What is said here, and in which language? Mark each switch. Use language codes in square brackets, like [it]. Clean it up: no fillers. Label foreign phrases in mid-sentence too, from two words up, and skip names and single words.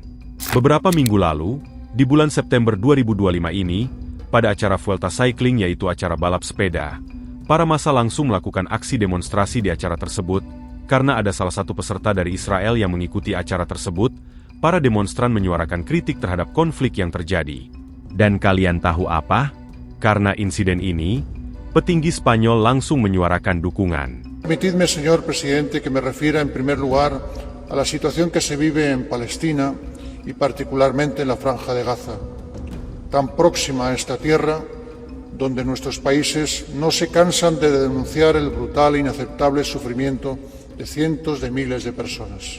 [id] Beberapa minggu lalu, di bulan September 2025 ini, pada acara Vuelta Cycling, yaitu acara balap sepeda, para massa langsung melakukan aksi demonstrasi di acara tersebut. Karena ada salah satu peserta dari Israel yang mengikuti acara tersebut, para demonstran menyuarakan kritik terhadap konflik yang terjadi. Dan kalian tahu apa? Karena insiden ini, petinggi Spanyol langsung menyuarakan dukungan. [es] Permitidme, señor presidente, que me refiera en primer lugar a la situación que se vive en Palestina y particularmente en la Franja de Gaza, tan próxima a esta tierra, donde nuestros países no se cansan de denunciar el brutal e inaceptable sufrimiento de cientos de miles de personas.